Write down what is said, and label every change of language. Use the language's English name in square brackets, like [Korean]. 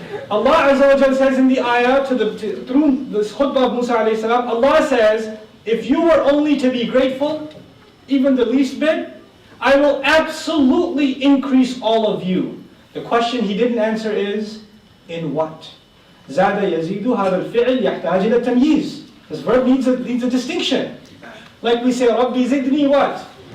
[English] Allah Azza wa Jalla says in the ayah, through this khutbah of Musa alayhi salam, Allah says, if you were only to be grateful, even the least bit, I will absolutely increase all of you. The question He didn't answer is, in what? [Arabic] زاد يزيد هذا الفعل يحتاج إلى التمييز. [English] This verb needs a distinction. Like we say, [Arabic] ربي زدني [English] what?